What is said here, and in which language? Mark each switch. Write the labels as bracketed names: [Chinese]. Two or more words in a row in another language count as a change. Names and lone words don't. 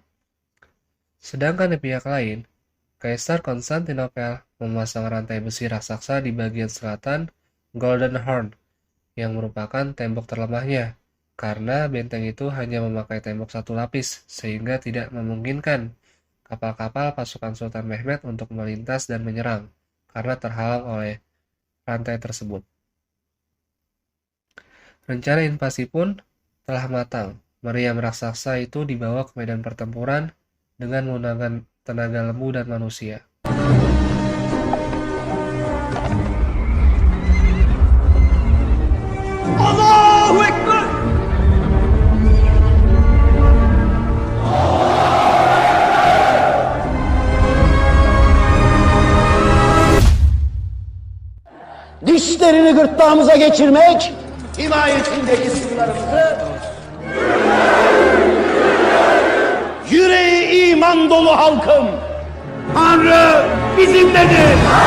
[Indonesian] Sedangkan di pihak lain, Kaisar Konstantinopel memasang rantai besi raksasa di bagian selatan Golden Horn, yang merupakan tembok terlemahnya, karena benteng itu hanya memakai tembok satu lapis, sehingga tidak memungkinkan kapal-kapal pasukan Sultan Mehmet untuk melintas dan menyerang, karena terhalang oleh rantai tersebut. Rencana invasi pun telah matang. Meriam raksasa itu dibawa ke medan pertempuran dengan menggunakan tenaga lembu dan manusia. [Arabic] الله أكبر! [Turkish] Dişlerini gırtlağımıza geçirmek, himayetindeki sınırlarımızı, yüreği iman dolu halkım, Tanrı bizimledir.